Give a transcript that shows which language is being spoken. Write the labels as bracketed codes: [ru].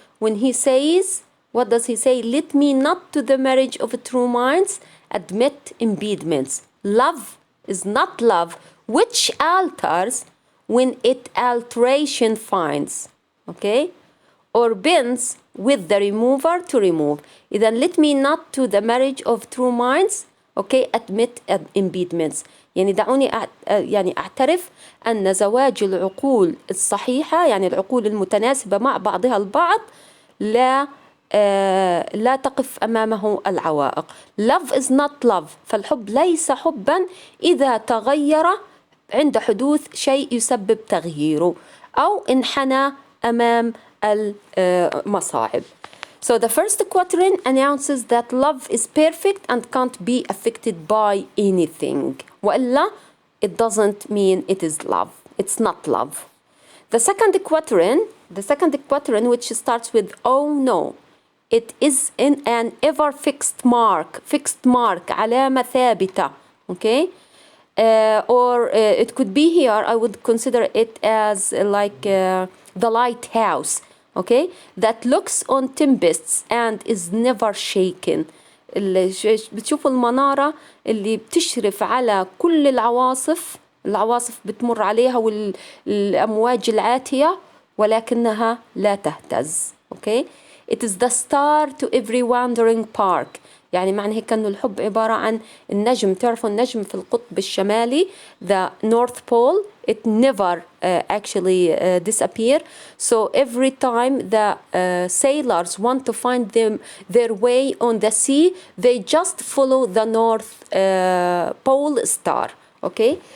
[en] When he says, what does he say? Let me not to the marriage of true minds admit impediments. Love is not love, which alters when it alteration finds. Okay? Or bends with the remover to remove. Then let me not to the marriage of true minds. Okay, admit impediments. [ar] يعني دعوني يعني أعترف أن زواج العقول الصحيحة، يعني العقول المتناسبة مع بعضها البعض، لا تقف أمامه العوائق. [en] Love is not love. [ar] فالحب ليس حبا إذا تغير عند حدوث شيء يسبب تغييره أو انحنى أمام المصاعب. [en] So the first quatrain announces that love is perfect and can't be affected by anything. [ar] وإلا, [en] it doesn't mean it is love. It's not love. The second quatrain, which starts with oh no, it is in an ever fixed mark, [ar] علامة ثابتة, [en] okay? Or it could be here, I would consider it as like the lighthouse, okay? That looks on tempests and is never shaken. [ar] بتشوفوا المنارة اللي بتشرف على كل العواصف بتمر عليها والأمواج العاتية ولكنها لا تهتز. [en] okay? It is the star to every wandering park. [ar] يعني معنى هيك أنه الحب عبارة عن النجم. تعرفوا النجم في القطب الشمالي, [en] the North Pole, it never actually disappear. So every time the sailors want to find their way on the sea, they just follow the North Pole star. Okay?